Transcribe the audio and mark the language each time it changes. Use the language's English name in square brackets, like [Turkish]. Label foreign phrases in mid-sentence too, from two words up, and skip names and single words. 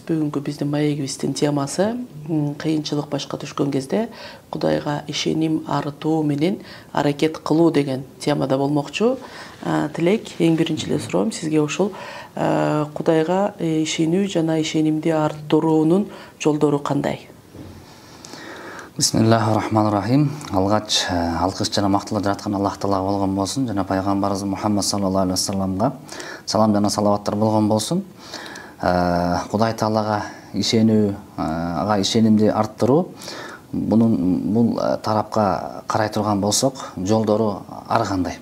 [Kyrgyz] Бүгүнкү биздин маегибиздин темасы кыйынчылык башка түшкөн кезде Кудайга ишеним арытуу менен аракет кылуу деген темада болмокчу. Тилек, эң биринчи эле суроом сизге ушул Кудайга ишенүү жана ишенимди арттыруунун жолдору кандай? [Arabic] بسم الله الرحمن الرحيم. [Kyrgyz] Алгач алкыш жана мактылар жараткан Аллах Таалага болгон болсун, жана пайгамбарыбыз Мухаммад [Arabic] صلى الله عليه وسلم [Kyrgyz] салам жана салаваттар болгон болсун. Кудай Таалага ишенүү, ага ишенимди арттыруу, бул тарапка карай турган болсок, жолдору ар кандай.